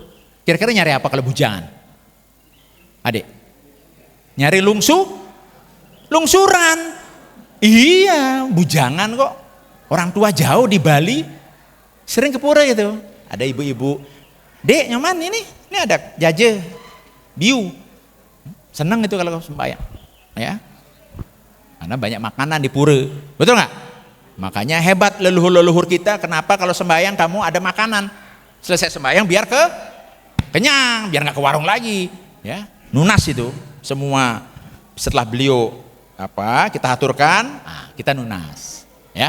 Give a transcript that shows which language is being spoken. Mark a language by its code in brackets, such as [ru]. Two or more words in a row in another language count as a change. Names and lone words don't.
[id] Kira-kira nyari apa kalau bujangan? Adik, nyari lungsuran. Iya, bujangan kok. Orang tua jauh di Bali sering ke pura gitu. Ada ibu-ibu, dek nyaman ini ada [ban] jaje, biu. [id] Seneng itu kalau sembahyang, ya. Karena banyak makanan di pura, betul nggak? Makanya hebat leluhur-leluhur kita. Kenapa kalau sembahyang kamu ada makanan? Selesai sembahyang biar kenyang, biar nggak ke warung lagi, ya. Nunas itu semua setelah beliau kita aturkan, kita nunas, ya.